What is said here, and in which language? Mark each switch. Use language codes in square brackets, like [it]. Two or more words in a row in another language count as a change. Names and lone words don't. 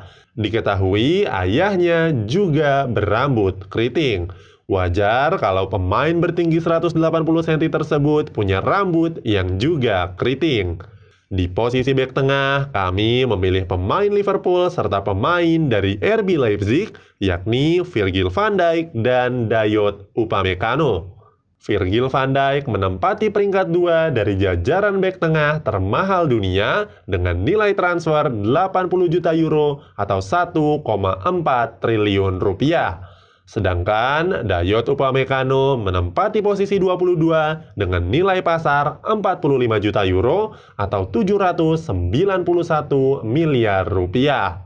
[id] Diketahui ayahnya juga berambut keriting. Wajar kalau pemain bertinggi 180 cm tersebut punya rambut yang juga keriting. Di posisi bek tengah, kami memilih pemain Liverpool serta pemain dari RB Leipzig, yakni Virgil van Dijk dan Dayot Upamecano. Virgil van Dijk menempati peringkat 2 dari jajaran bek tengah termahal dunia dengan nilai transfer 80 juta euro atau 1,4 triliun rupiah. Sedangkan Dayot Upamecano menempati posisi 22 dengan nilai pasar 45 juta euro atau 791 miliar rupiah.